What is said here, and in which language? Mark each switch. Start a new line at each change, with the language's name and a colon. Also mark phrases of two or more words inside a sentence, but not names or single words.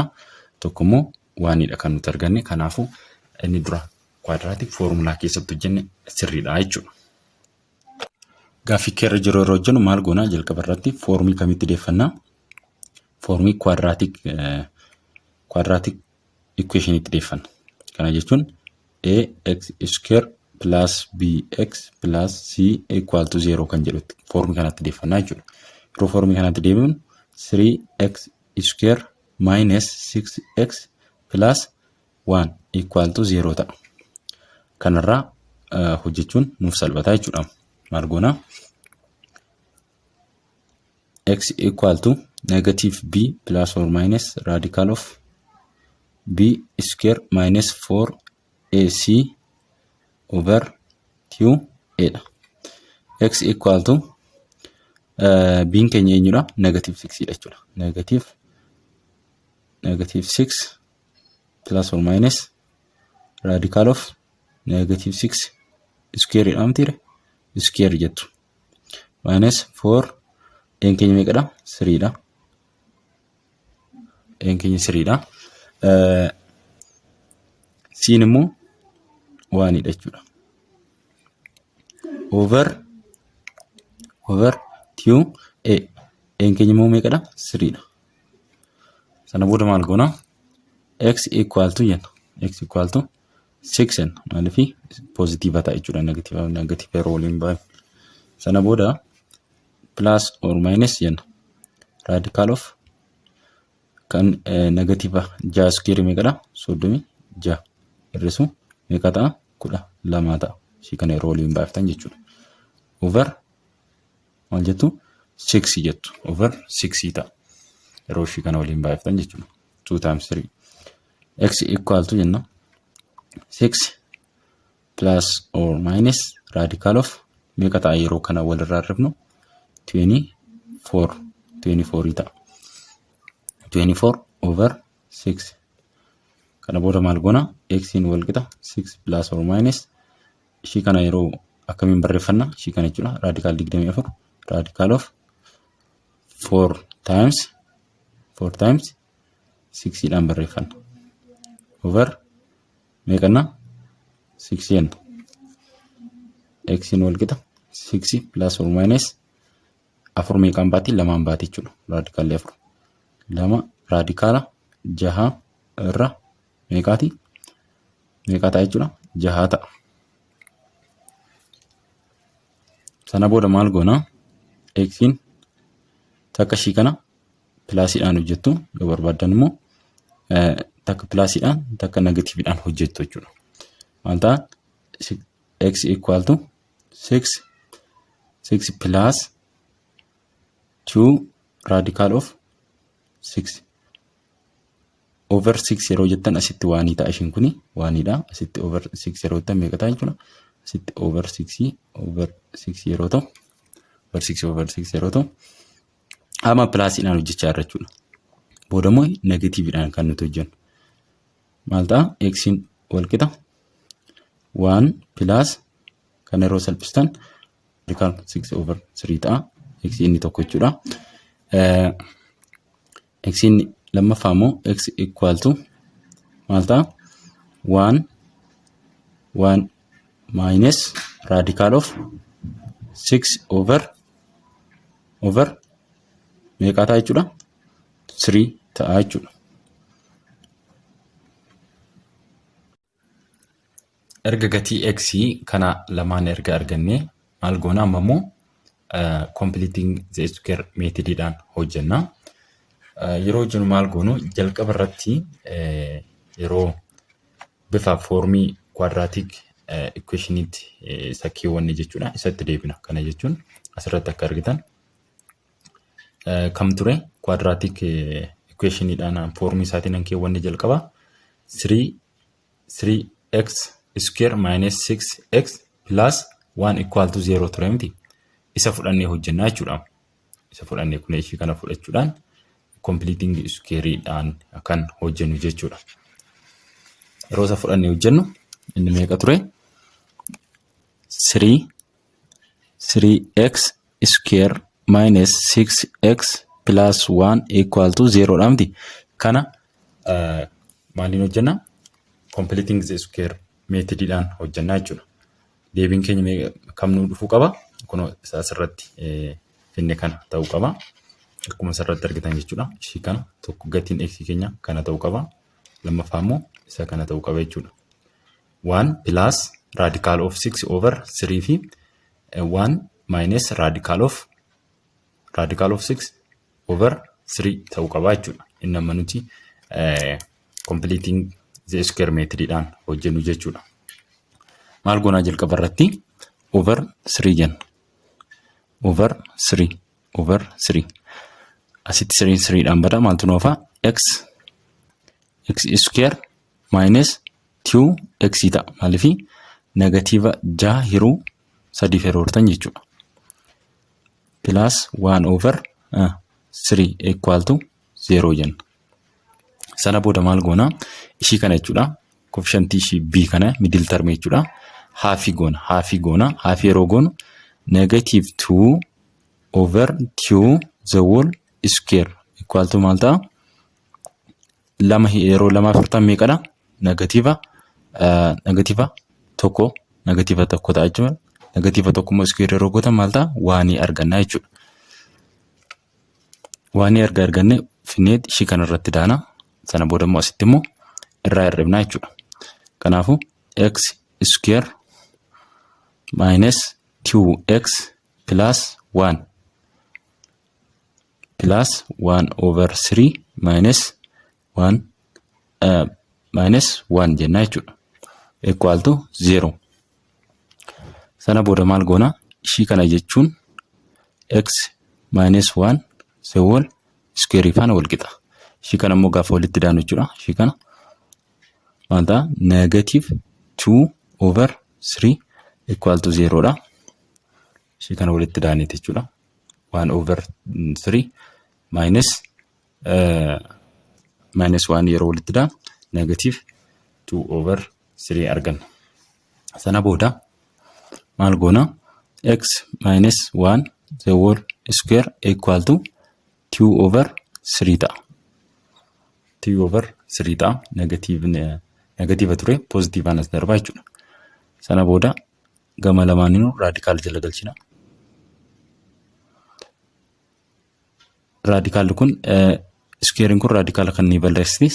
Oromo: Tokko immoo waanidha kan nuti arganne. Kanaafuu inni dura
English: quadratic formula
Oromo: keessatti hojjenne sirriidha jechuudha. Gaaffii keerra jiru yeroo hojjennu maal goona? Jalqaba irratti foormii kamitti deeffannaa? Foormii
English: quadratic equation
Oromo: itti deeffanna. Kana jechuun
English: ax square plus bx plus c equal to 0
Oromo: kan jedhutti foormii kanatti deeffannaa jechuudha. Yeroo foormii kanatti deebifnu
English: 3x square minus 6x plus 1 equal to 0
Oromo: ta'a. Kanarraa hojjechuun nuuf salphataa jechuudha. Maal goona?
English: X equal to negative b plus or minus radical of b square minus 4ac over 2a dha. X equal to
Oromo: b keenya eenyudha? Negative 6 dha jechuudha.
English: Negative 6 plus or minus radical of negative 6 square jedhamti square jettu minus 4
Oromo: n keenya meeqadha? 3 dha. N keenya 3 dha. Siin immoo 1 dha jechuudha.
English: Over 2a.
Oromo: N keenya immoo meeqadha? 3 dha. Sana booda maal goona?
English: X equal to jenna. X equal to
Oromo: 6 n maaliif positive ta'a jechuudha. Negative yeroo waliin baay'ee. Sana booda
English: plus or minus
Oromo: jenna.
English: Radical of kan negative 6 square meeqadha?
Oromo: 36 irrisu meeqa ta'a? 12 ta'a. Ishii kana yeroo waliin baay'iftan jechuudha. Over maal jettu? 6 jettu. Over 6 ta'a. Yeroo ishii kana waliin baay'iftan jechuudha.
English: 2 times 3. X equal to jenna.
Oromo: 6
English: plus or minus radical of
Oromo: meeqa ta'a yeroo kana walirraa arrabnu? 24 ta'a. 24 over 6. Kana booda maal goona? X in wal qixa 6
English: plus or minus
Oromo: ishii kana yeroo akkamiin barreeffanna? Ishii kana jechuudha.
English: Radical 24 radical of 4 times 6
Oromo: dhaan barreeffanna. Over meeqanna? 6 jenna. X in wal qixa 6
English: plus or minus
Oromo: 4 meeqaan baati? 2 baati jechuudha. Radical 4. 2 radicala 6 irra meeqaati? Meeqa ta'a jechuudha? 6 ta'a. Sana booda maal goona? X in takka ishii kana pilaasiidhaan hojjettu yoo barbaaddan immoo takka pilaasiidhaan takka negatiiviidhaan hojjettu jechuudha. Maal ta'a?
English: X equal to 6 plus 2 radical of 6 over 6
Oromo: yeroo jettan asitti waanii ta'a ishiin kuni waaniidha. Asitti over 6 yeroo jettan meeqa ta'a jechuudha? Asitti over 6 yeroo ta'u over 6 yeroo ta'u ama pilaasiidhaan hojjechaa jirra jechuudha. Booda immoo negatiiviidhaan kan nuti hojjennu. Maal ta'a? X in wal qixa 1 plus kan yeroo salphistan
English: radical 6 over 3
Oromo: ta'a. X inni tokko jechuudha. X inni lammaffaa immoo
English: x equal to
Oromo: maal ta'a?
English: 1 minus radical of 6 over
Oromo: meeqa ta'a jechuudha? 3 ta'a jechuudha. Erga gatii x kana lamaan erga arganne maal goona? Amma immoo
English: completing the square
Oromo: methodidhaan hojjenna. Yeroo hojjennu maal goonu? Jalqaba irratti yeroo bifa foormii
English: quadratic equationitti
Oromo: sakkiiwwanni jechuudha isatti deebina. Kana jechuun asirratti akka argitan kam ture
English: quadratic equationiidhaan
Oromo: foormii isaatiin an keewwanne jalqaba
English: 3x square minus 6x plus 1 equal to 0
Oromo: ture miti. Isa fudhannee hojjennaa jechuudha. Isa fudhannee kun ishii kana fudhachuudhaan completing square'dhaan kan hojjennu jechuudha. Yeroo isa fudhannee hojjennu inni meeqa ture?
English: 3x square minus 6x plus 1 equal to 0
Oromo: dha miti. Kana maaliin hojjenna?
English: Completing the square
Oromo: methodidhaan hojjennaa jechuudha. Deebiin keenya kam nu dhufuu qaba? Kun asirratti finne kana ta'uu qaba. Akkuma asirratti argitan jechuudha. Ishii kana tokko gatiin x keenya kana ta'uu qaba. Lammaffaa immoo isa kana ta'uu qaba jechuudha.
English: 1 plus radical of 6 over 3 fi 1 minus radical of 6 over 3
Oromo: ta'uu qaba jechuudha. Inni amma nuti
English: completing the square
Oromo: methodidhaan hojjennu jechuudha. Maal goonaa jalqaba irratti over 3 jenna. Over 3 asitti 3dhaan bada maaltu noofa
English: x square minus 2x
Oromo: ta'a. Maaliif negatiiva 6 hiruu 3 feroortan jechuudha.
English: Plus 1 over 3 equal to 0 jenna.
Oromo: Sana booda maal goona? Ishii kana jechuudha. Coefficient ishii b kana
English: middle term
Oromo: jechuudha.
English: Half goona. Half
Oromo: yeroo goonu
English: negative 2 over 2 the whole square equal to
Oromo: maal ta'a? Yeroo lama furtan meeqadha? Negatiiva tokko ta'a jechuudha. Negatiiva tokko immoo square yeroo gootan maal ta'a? 1 arganna jechuudha. 1 arganne finneet ishii kana irratti daana. Sana booda immoo asitti immoo irraa hir'ibna jechuudha.
English: Kanaafuu x square minus 2x plus 1 over 3 minus 1
Oromo: jenna jechuudha.
English: Equal to 0. Sana booda maal goona?
Oromo: Ishii kana jechuun
English: x minus 1 the whole square
Oromo: faana wal qixa. Ishii kana immoo gaafa walitti daanu jechuudha. Ishii kana maal ta'a?
English: Negative 2 over 3 equal to 0 dha.
Oromo: Ishii kana walitti daanite jechuudha.
English: 1 over 3 minus 1
Oromo: yeroo walitti daan
English: negative 2 over 3
Oromo: arganna. Sana booda maal goona?
English: X minus 1 the whole square equal to 2 over 3 ta'a.
Oromo: 2 over 3 ta'a. Negative ture positive anas darbaa jechuudha. Sana booda gama lamaaniinuu raadikaal jala galchina. Raadikaalli kun squarein kun raadikaala kan ni balleessiti.